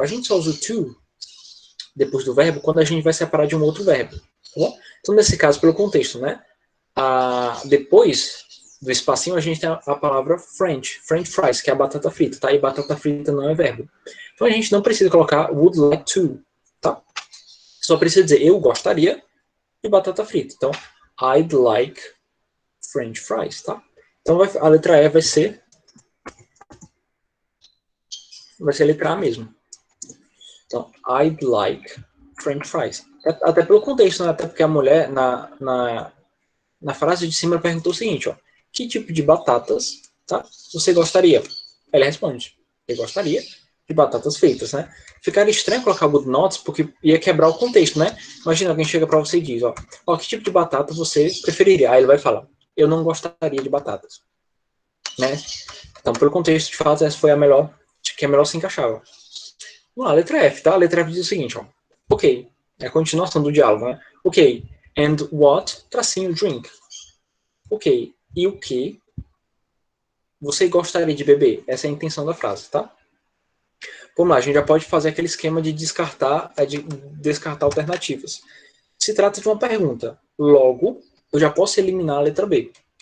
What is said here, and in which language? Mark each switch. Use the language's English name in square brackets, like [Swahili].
[Portuguese] A gente só usa o to depois do verbo quando a gente vai separar de um outro verbo. Tá bom? Então, nesse caso, pelo contexto, né? Depois do espacinho, a gente tem a palavra French fries, que é a batata frita, tá? E batata frita não é verbo. Então a gente não precisa colocar [English] would like to, [Portuguese] tá? Só precisa dizer eu gostaria de batata frita. Então, [English] I'd like French fries, tá? [Portuguese] Então a letra E vai ser a letra A mesmo. Então, [English] I'd like French fries. [Portuguese] Até pelo contexto, né? Até porque a mulher, na frase de cima, perguntou o seguinte, ó. Que tipo de batatas, tá? Você gostaria? Ela responde, eu gostaria de batatas fritas, né? Ficaria estranho colocar [English] would not, [Portuguese] porque ia quebrar o contexto, né? Imagina alguém chega para você e diz, ó, que tipo de batata você preferiria? Aí ele vai falar, eu não gostaria de batatas, né? Então, pelo contexto, de fato, essa foi a melhor, que a melhor se encaixava. Vamos lá, letra F, tá? A letra F diz o seguinte, ó. Ok, é a continuação do diálogo, né? [English] Ok, and what, tracinho, drink. [Portuguese] Ok, e o que você gostaria de beber? Essa é a intenção da frase, tá? Vamos lá, a gente já pode fazer aquele esquema de descartar alternativas. Se trata de uma pergunta, logo, eu já posso eliminar a letra B.